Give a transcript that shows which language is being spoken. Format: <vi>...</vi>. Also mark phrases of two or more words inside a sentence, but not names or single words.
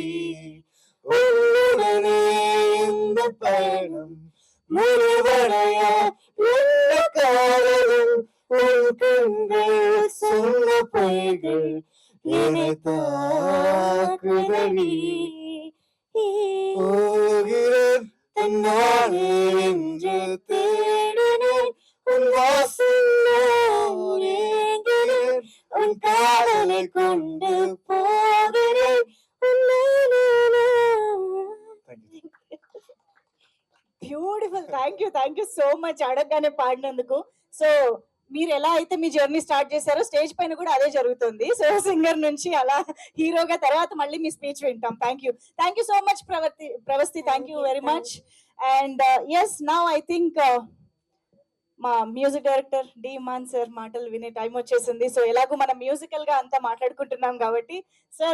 <ta>உன்னுடனே இந்த பயணம் முழுவடையா என்ன காரணம் உன் கண்கள் சொன்ன பொய்கள் என்னை தாக்குதடி போகிறேன் தன்னாலே என்று தேடினேன் உன் வாசல் நான் ஏங்கினேன் உன் காதலை கொண்டு போகிறேன்</ta> <te>బ్యూటిఫుల్.</te> <en>thank you so much</en> <te>అడగగానే పాడినందుకు. సో మీరు ఎలా అయితే మీ</te> <en>journey start</en> <te>చేశారో స్టేజ్ పైన కూడా అదే జరుగుతుంది. సో సింగర్ నుంచి అలా హీరోగా తర్వాత మళ్ళీ మీ స్పీచ్ వింటాం.</te> <en>thank you so much ప్రవస్తి. thank you very much. and yes, now I think మా music director డీమాన్ sir</en> <te>మాటలు వినే టైం వచ్చేసింది. సో ఎలాగో మనం మ్యూజికల్ గా అంతా మాట్లాడుకుంటున్నాం కాబట్టి సార్</te>